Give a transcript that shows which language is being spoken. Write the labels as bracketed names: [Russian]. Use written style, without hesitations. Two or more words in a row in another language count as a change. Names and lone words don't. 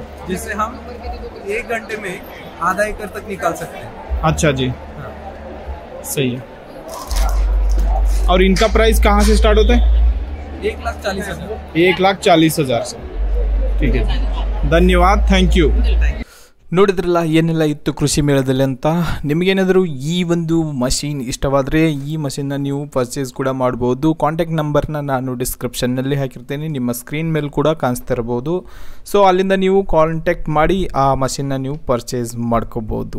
[Hindi] जिससे हम 1 घंटे में आधा एकड़ तक निकाल सकते हैं। अच्छा जी। हाँ। सही है। और इनका प्राइस कहाँ से स्टार्ट होता है? 1,40,000। 1,40,000 से। ठीक है, धन्यवाद, [English] thank you. [Kannada] ನೋಡಿದ್ರಲ್ಲ ಏನೆಲ್ಲ ಇತ್ತು ಕೃಷಿ ಮೇಳದಲ್ಲಿ ಅಂತ. ನಿಮಗೇನಾದರೂ ಈ ಒಂದು ಮಷೀನ್ ಇಷ್ಟವಾದರೆ ಈ ಮಷೀನ್ನ ನೀವು ಪರ್ಚೇಸ್ ಕೂಡ ಮಾಡ್ಬೋದು. [English] contact number [Kannada] ನಾನು ಡಿಸ್ಕ್ರಿಪ್ಷನ್ನಲ್ಲಿ ಹಾಕಿರ್ತೇನೆ, ನಿಮ್ಮ ಸ್ಕ್ರೀನ್ ಮೇಲೆ ಕೂಡ ಕಾಣಿಸ್ತಾ ಇರ್ಬೋದು. ಸೊ ಅಲ್ಲಿಂದ ನೀವು ಕಾಂಟ್ಯಾಕ್ಟ್ ಮಾಡಿ ಆ ಮಷೀನ್ನ ನೀವು ಪರ್ಚೇಸ್ ಮಾಡ್ಕೋಬೋದು.